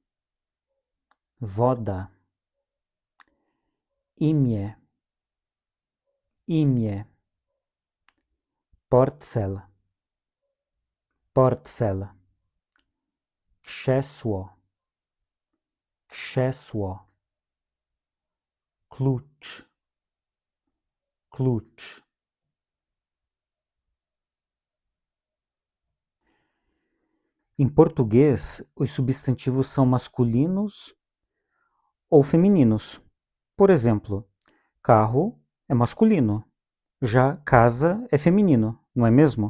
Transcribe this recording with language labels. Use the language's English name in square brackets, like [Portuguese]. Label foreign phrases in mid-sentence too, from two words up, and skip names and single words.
[Polish] woda, imię, imię, portfel, portfel, krzesło, krzesło, klucz, klucz. [Portuguese] Em português, os substantivos são masculinos ou femininos. Por exemplo, carro é masculino, já casa é feminino, não é mesmo?